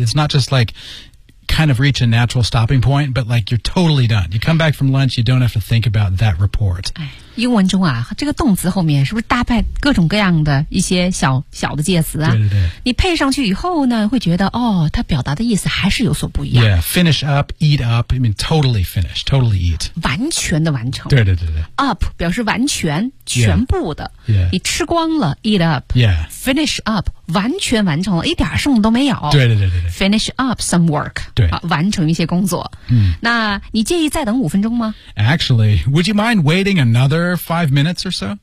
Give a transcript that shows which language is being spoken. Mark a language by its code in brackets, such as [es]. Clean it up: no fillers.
[en] It's not just like,kind of reach a natural stopping point, but like you're totally done. You come back from lunch, you don't have to think about that report. [zh] 哎，英文中啊，这个动词后面是不是搭配各种各样的一些小小的介词啊？对对对。你配上去以后呢，会觉得哦，它表达的意思还是有所不一样。 [en] Yeah, finish up, eat up. I mean, totally finish, totally eat. [zh] 完全的完成。对对对对。 Up 表示完全、全部的。 [en] Yeah. Yeah. [zh] 你吃光了 ， [en] eat up. Yeah. Finish up. [zh] 完全完成了，一点剩都没有。对对对对对。 [en] Finish up some work. [zh] 对、啊、完成一些工作。嗯。那你介意再等五分钟吗 [en] ？Actually, would you mind waiting another 5 minutes or so?